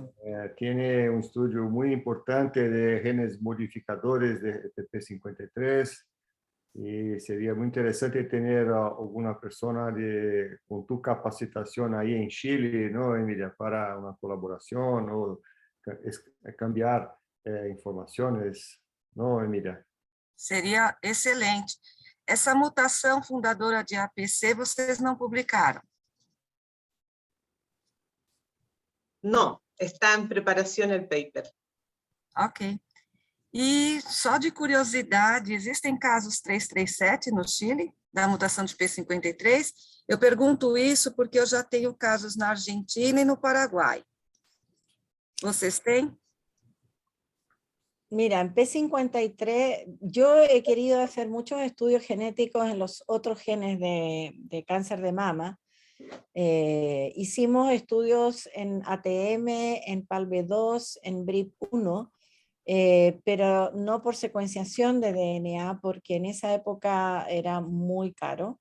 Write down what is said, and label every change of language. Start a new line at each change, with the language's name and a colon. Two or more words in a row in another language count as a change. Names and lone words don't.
Spanish: Tiene un estudio muy importante de genes modificadores de TP53 y sería muy interesante tener a alguna persona con tu capacitación ahí en Chile, ¿no, Emilia? Para una colaboración o cambiar informaciones, ¿no, Emilia?
Portuguese: Seria excelente. Essa mutação fundadora de APC vocês não publicaram?
Spanish: No, está en preparación el paper. Ok.
Portuguese: E só de curiosidade, existem casos 337 no Chile, da mutação de P53? Eu pergunto isso porque eu já tenho casos na Argentina e no Paraguai. Vocês têm?
Spanish: mira, en P53 yo he querido hacer muchos estudios genéticos en los otros genes de cáncer de mama. Hicimos estudios en ATM, en PALB2, en BRIP1, pero no por secuenciación de DNA, porque en esa época era muy caro.